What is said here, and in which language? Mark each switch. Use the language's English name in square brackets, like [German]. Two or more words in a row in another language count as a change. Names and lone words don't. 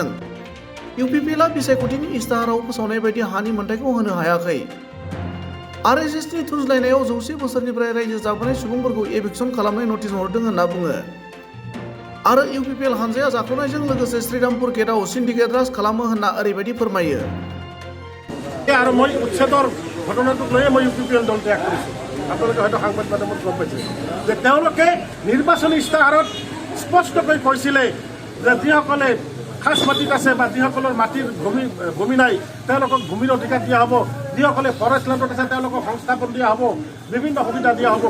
[Bodo] इउपिपिएलआ बिसायख'थिनि इस्ताहाराव फोसावनाय बायदि हानि मोन्थायखौ होनो हायाखै। आरएसएसनि थुनज्लायनायाव 100 बोसोरनिफ्राय रायजो जाबोनाय सुबुंफोरखौ एभिक्सन खालामनाय नटिस हरदों होनना बुङो। आरो इउपिपिएल हान्जाया जाख्ल'नायजों लोगोसे श्रीरामपुर गेटआव सिन्डिकेट राज खालामो होनना ओरैबायदि फोरमायो। [Assamese] আৰু মই উচ্ছেদৰ ঘটনাটোক লৈয়ে মই ইউপিপিএল দল ত্যাগ কৰিছোঁ। আপোনালোকে হয়তো সাংবাদিক মাধ্যমত গম পাইছে যে তেওঁলোকে নিৰ্বাচনী ইস্তাহাৰত স্পষ্টকৈ কৈছিলে যে যিসকলে খাস মাটিত আছে বা যিসকলৰ মাটিৰ ভূমি নাই তেওঁলোকক ভূমিৰ অধিকাৰ দিয়া হ'ব, যিসকলে ফৰেষ্ট লেণ্ডত আছে তেওঁলোকক সংস্থাপন দিয়া হ'ব, বিভিন্ন সুবিধা দিয়া হ'ব।